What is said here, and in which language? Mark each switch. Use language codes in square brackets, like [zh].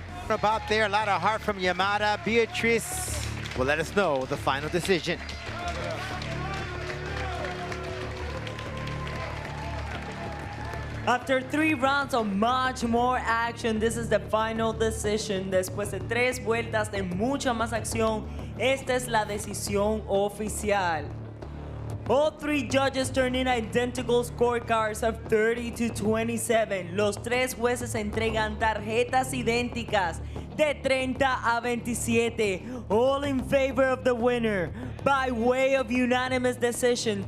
[en] About there, a lot of heart from Yamada. Beatrice will let us know the final decision. After 3 rounds of much more action, this is the final decision. [es] Después de 3 vueltas de mucha más acción, esta es la decisión oficial. [en] All 3 judges turned in identical scorecards of 30 to 27. [es] Los 3 jueces entregan tarjetas idénticas de 30 a 27. [en] All in favor of the winner. By way of unanimous decision.